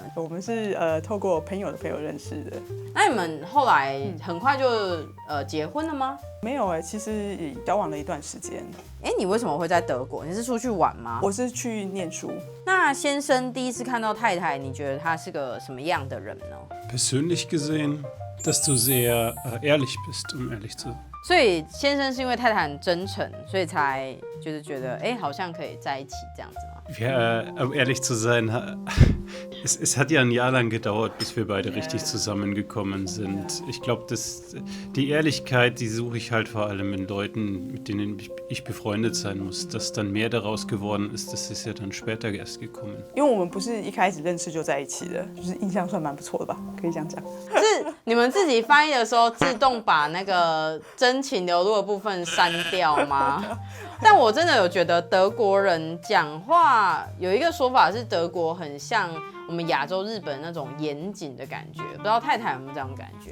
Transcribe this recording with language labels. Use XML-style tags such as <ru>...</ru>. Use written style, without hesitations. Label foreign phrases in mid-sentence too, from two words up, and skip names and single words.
<zh>我们是透过朋友的朋友认识的。那你们后来很快就结婚了吗？没有其实也交往了一段时间。你为什么会在德国？你是出去玩吗？我是去念书。那先生第一次看到太太，你觉得他是个什么样的人呢？</zh> <de>Persönlich gesehen, dass du sehr ehrlich bist, ehrlich zu sein.</de> <zh>所以先生是因为太太很真诚，所以才就是觉得好像可以在一起这样子吗？</zh> <de>Ja, um ehrlich zu sein, es hat ja ein Jahr lang gedauert, bis wir beide richtig zusammengekommen sind. Ich glaube, die Ehrlichkeit, die suche ich halt vor allem in Leuten, mit denen ich befreundet sein muss. Dass dann mehr daraus geworden ist, das ist ja dann später erst gekommen.</de> <zh>因为我们不是一开始认识就在一起的，就是印象算蛮不错的吧，可以这样讲。是你们自己翻译的时候自动把那个真情流露的部分删掉吗？但我真的有觉得德国人讲话有一个说法是德国很像我们亚洲日本那种严谨的感觉，不知道太太有没有这样的感觉？</zh>